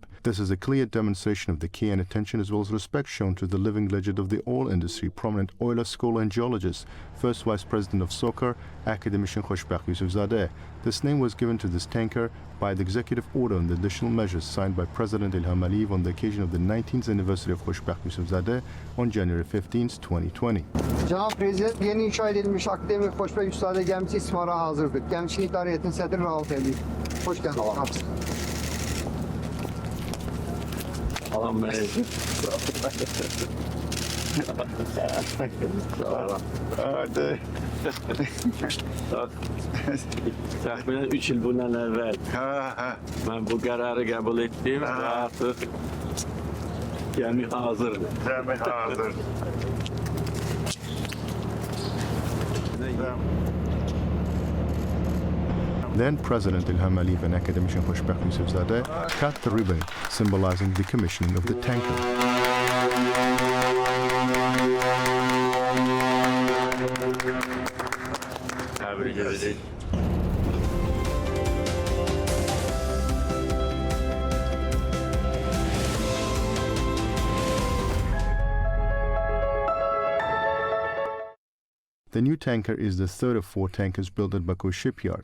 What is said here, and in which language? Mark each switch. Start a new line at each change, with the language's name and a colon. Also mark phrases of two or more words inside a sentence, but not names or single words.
English: This is a clear demonstration of the care and attention as well as respect shown to the living legend of the oil industry, prominent oiler, scholar and geologist, first Vice President of Soccer, Academician Xoşbəxt Yusifzadə. This name was given to this tanker by the executive order on the additional measures signed by President İlham on the occasion of the 19th anniversary of Xoşbəxt Yusifzadə on January 15, 2020.
Azerbaijani: Cənab Prezident, yeni inşa edilmiş Akademik Xoşbəxt Yusifzadə gəmisi istismara hazırdır. Gəmçilik İdarənin sədri Rauf Əliyev.
Turkish: Hoş geldiniz. Alan Bey. Hadi.
Azerbaijani: Təxminən 3 il bundan əvvəl mən bu qərarı qəbul etdim və artıq gəmi hazırdır. Gəmi hazır.
English: Then President İlham and Academician Xoşbəxt Yusifzadə cut the ribbon, symbolizing the commissioning of the tanker.
Azerbaijani: Təbrik edirik.
English: The new tanker is the third of 4 tankers built at Baku shipyard.